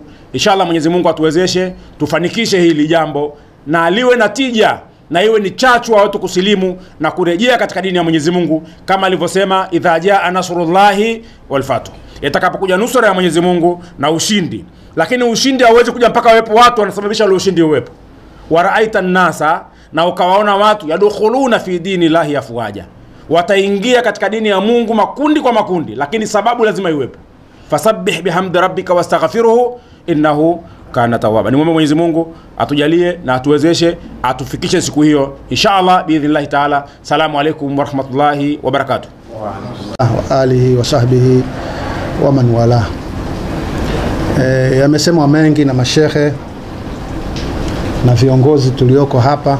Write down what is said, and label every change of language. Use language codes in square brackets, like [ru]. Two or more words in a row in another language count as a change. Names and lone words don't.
[sw] Inshallah Mwenyezi Mungu atuwezeshe tufanikishe hili jambo na liwe na tija, na iwe ni chachu wa watu kusilimu na kurejea katika dini ya Mwenyezi Mungu, kama alivyosema [ar] إذا جاء نصر الله والفتح, [sw] itakapokuja nusura ya Mwenyezi Mungu na ushindi, lakini ushindi hauwezi kuja mpaka wepo watu wanasababisha ule ushindi uwepo. [ar] ورأيت الناس, [sw] na ukawaona watu [ar] يدخلون في دين الله أفواجا, [sw] wataingia katika dini ya Mungu makundi kwa makundi, lakini sababu lazima iwepo. [ar] فسبح بحمد ربك واستغفره إنه كان توابا. [sw] Nimwombe Mwenyezi Mungu atujalie na atuwezeshe atufikishe siku hiyo [ar] إن شاء الله بإذن الله تعالى. السلام عليكم ورحمة الله وبركاته. وآله وصحبه ومن والى. [sw] Yamesemwa mengi na mashehe na viongozi tulioko hapa.